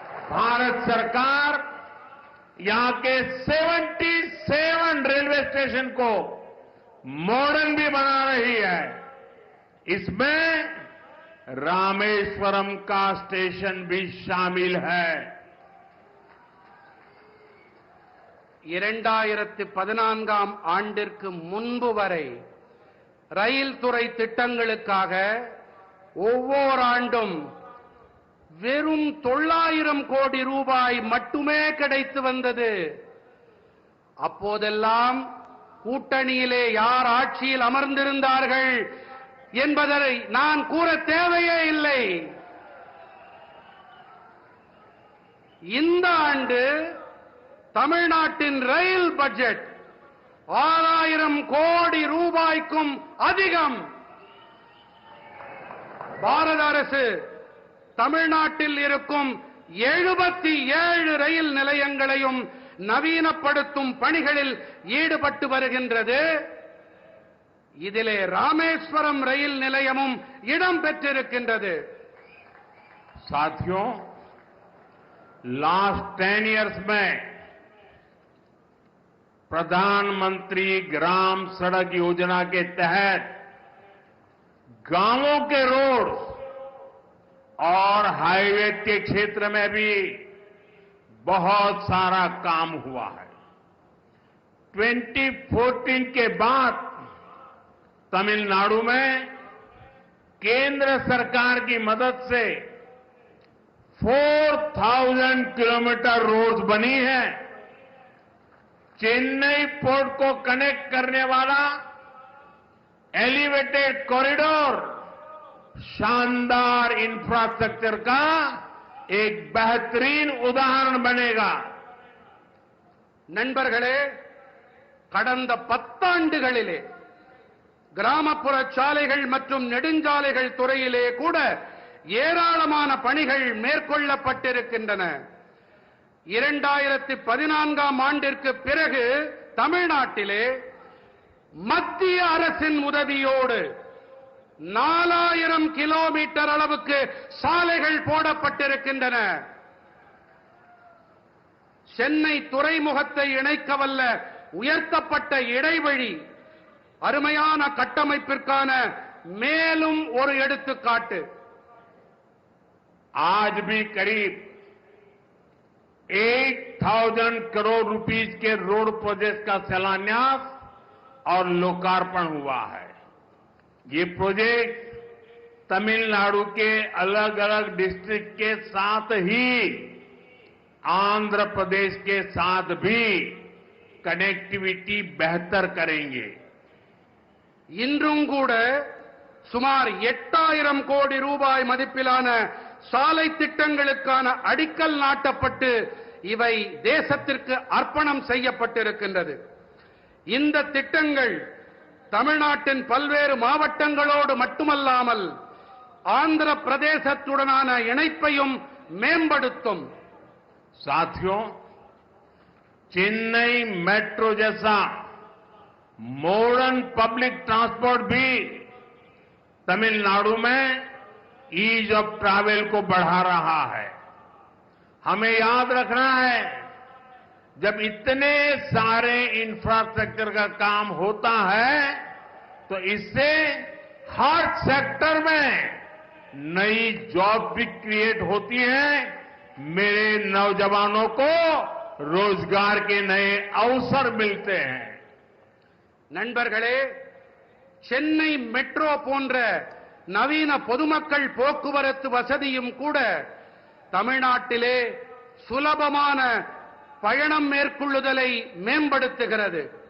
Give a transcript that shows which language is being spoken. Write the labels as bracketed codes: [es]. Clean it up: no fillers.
[hi] भारत सरकार यहां के 77 रेलवे स्टेशन को मॉडर्न भी बना रही है। इसमें रामेश्वरम का स्टेशन भी शामिल है। [ta] 2014ஆம் ஆண்டிற்கு முன்பு வரை ரயில் துறை திட்டங்களுக்காக ஒவ்வொரு ஆண்டும் வெறும் 900 கோடி ரூபாய் மட்டுமே கிடைத்து வந்தது. அப்போதெல்லாம் கூட்டணியிலே யார் ஆட்சியில் அமர்ந்திருந்தார்கள் என்பதை நான் கூற தேவையே இல்லை. இந்த ஆண்டு தமிழ்நாட்டின் ரயில் பட்ஜெட் 6000 கோடி ரூபாய்க்கும் அதிகம். பாரத அரசு தமிழ்நாட்டில் இருக்கும் 77 ரயில் நிலையங்களையும் நவீனப்படுத்தும் பணிகளில் ஈடுபட்டு வருகின்றது. இதிலே ராமேஸ்வரம் ரயில் நிலையமும் இடம் பெற்றிருக்கின்றது. [hi] साथियों, [en] last 10 years [hi] में प्रधानमंत्री ग्राम सड़क योजना के तहत गांवों के रोड और हाईवे के क्षेत्र में भी बहुत सारा काम हुआ है। 2014 के बाद तमिलनाडु में केंद्र सरकार की मदद से 4000 किलोमीटर रोड्स बनी है। चेन्नई पोर्ट को कनेक्ट करने वाला एलिवेटेड कॉरिडोर शानदार इंफ्रास्ट्रक्चर का एक बेहतरीन उदाहरण बनेगा. [ta] நண்பர்களே, கடந்த 10 ஆண்டுகளிலே கிராமப்புற சாலைகள் மற்றும் நெடுஞ்சாலைகள் துறையிலே கூட ஏராளமான பணிகள் மேற்கொள்ளப்பட்டிருக்கின்றன. 2014ஆம் ஆண்டிற்கு பிறகு தமிழ்நாட்டிலே மத்திய அரசின் உதவியோடு 4000 கிலோமீட்டர் அளவுக்கு சாலைகள் போடப்பட்டிருக்கின்றன. சென்னை துறைமுகத்தை இணைக்கவல்ல உயர்த்தப்பட்ட இடைவழி அருமையான கட்டமைப்பிற்கான மேலும் ஒரு எடுத்துக்காட்டு. [hi] आज भी करीब 8000 करोड़ रुपीस के रोड प्रोजेक्ट का शिलान्यास और लोकार्पण हुआ है. ये प्रोजेक्ट तमिलनाडु के अलग अलग डिस्ट्रिक्ट के साथ ही आंध्र प्रदेश के साथ भी कनेक्टिविटी बेहतर करेंगे. [ta] இன்றும் கூட சுமார் 8000 கோடி ரூபாய் மதிப்பிலான சாலை திட்டங்களுக்கான அடிக்கல் நாட்டப்பட்டு இவை தேசத்திற்கு அர்ப்பணம் செய்யப்பட்டிருக்கின்றது. இந்த திட்டங்கள் தமிழ்நாட்டின் பல்வேறு மாவட்டங்களோடு மட்டுமல்லாமல் ஆந்திர பிரதேசத்துடனான இணைப்பையும் மேம்படுத்தும். [hi] साथियों, चेन्नई मेट्रो जैसा [en] modern public transport [hi] भी तमिलनाडु में [en] ease of travel [hi] को बढ़ा रहा है. हमें याद रखना है, जब इतने सारे इंफ्रास्ट्रक्चर का काम होता है तो इससे हर सेक्टर में नई जॉब भी क्रिएट होती है. मेरे नौजवानों को रोजगार के नए अवसर मिलते हैं. [ta] நண்பர்களே, சென்னை மெட்ரோ போன்ற நவீன பொதுமக்கள் போக்குவரத்து வசதியும் கூட தமிழ்நாட்டிலே சுலபமான பயணம் மேற்கொள்ளுதலை மேம்படுத்துகிறது.